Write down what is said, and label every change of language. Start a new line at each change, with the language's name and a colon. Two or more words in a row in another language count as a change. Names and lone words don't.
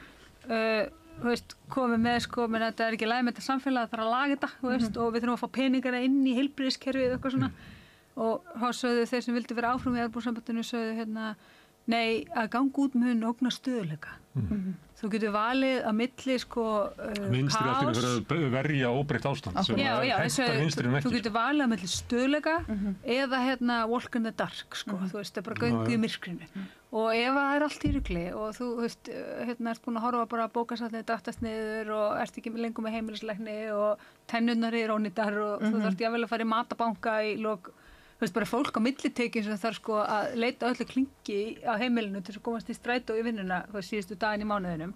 Icelandic: komið með þetta ekki læg með þetta samfélag, það þarf að laga þetta og við þurfum að fá peningana inn í heilbrigðiskerfið eitthvað svona og þá sögðu þeir sem vildi vera áfram í Evrópusambandinu sögðu nei, að ganga út mun ógna stöðuleika. Þú getur valið að milli vinstri allir fyrir að verja óbreytt ástand sem hentar vinstrinu ekki. Þú getur valið að milli stöðuleika eða
English: walk in the dark,
Icelandic: þú veist, það bara göngu í myrkrinu. Og ef það allt í rugli og þú veist, ert búin að horfa bara að bókasafnið drattast niður og ert ekki lengur með heimilislækni og tennurnar eru ónýtar og þú þarft jafnvel að fara í matabanka í lok. Þú veist, bara fólk á millitekjum sem þarf að leita öllu klingi á heimilinu til að komast í strætó í vinnuna síðustu daginn í mánuðinum.